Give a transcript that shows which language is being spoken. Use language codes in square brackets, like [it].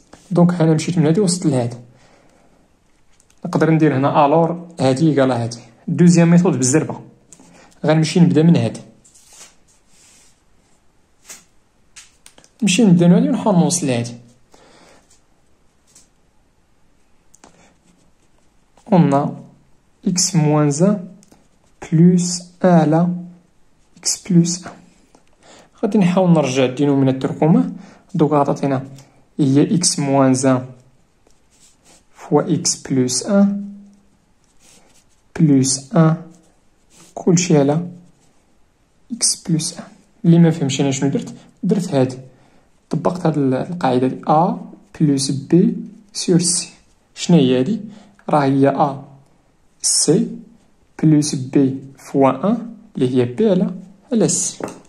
[ar] دونك انا مشيت من هادي وصلت لهادي. نقدر ندير هنا الور هادي قال هادي. دوزيام ميثود بالزربه، غنمشي نبدا من هادي، نبدا من هادي ونحاول نوصل لهادي. [fr] on a x moins 1 plus 1 [ar] على [fr] x plus 1. [ar] غادي نحاول نرجع الدينوميناتور كوما. دوك عطاتينا هي [fr] x moins 1 فوا x plus 1 plus 1 [ar] كلشي على [fr] x plus 1. [ar] اللي ما فهمش انا شنو درت هادي، طبقت هاد القاعده دي [fr] a plus b sur c. [ar] شنو هي هادي؟ راه هي a c بلس b فوا 1 اللي هي b على c.